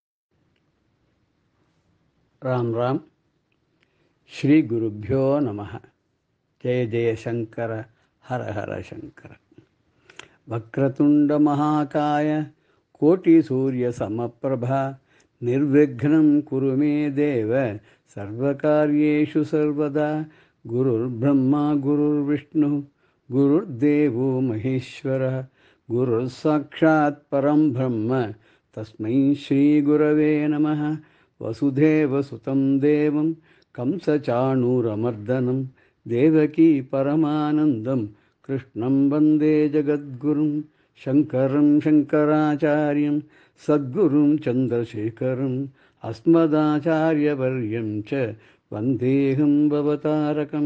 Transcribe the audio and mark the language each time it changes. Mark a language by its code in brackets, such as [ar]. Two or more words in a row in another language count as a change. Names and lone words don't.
[sa] राम राम। श्री गुरुभ्यो नमः. जय जय शङ्कर, हर हर शङ्कर. वक्रतुण्ड महाकाय कोटि सूर्य समप्रभ निर्विघ्नं कुरु मे देव सर्वकार्येषु सर्वदा. गुरुर् ब्रह्मा गुरुर् विष्णु गुरुर् देवो महेश्वर गुरुर् साक्षात् परम् ब्रह्म तस्मै श्री गुरवे नमः. वसुदेव सुतं देवं कंसचाणूरमर्दनम् देवकी परमानन्दं कृष्णं वन्दे जगद्गुरुम् शङ्करं शङ्कराचार्यं सद्गुरुं चन्द्रशेखरम् अस्मदाचार्यवर्यं च वन्देऽहं भवतारकम्.